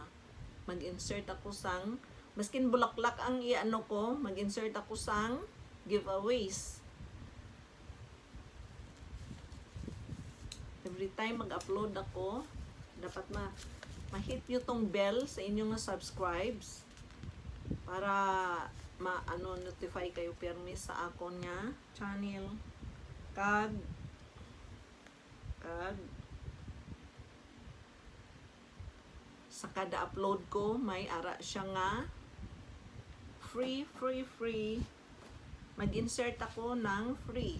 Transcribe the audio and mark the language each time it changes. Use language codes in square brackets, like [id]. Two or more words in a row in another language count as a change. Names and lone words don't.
[hil] Mag-insert ako sang maskin bulaklak ang iano ko, mag-insert ako sang giveaways. [en] Every time [tl] mag-upload ako, dapat ma-hit nyo tong bell sa inyong subscribes para notify kayo permi [hil] sa akon nga [tl] channel. [hil] Kag sa kada upload ko, may ara siya nga free. [tl] Mag-insert ako ng free.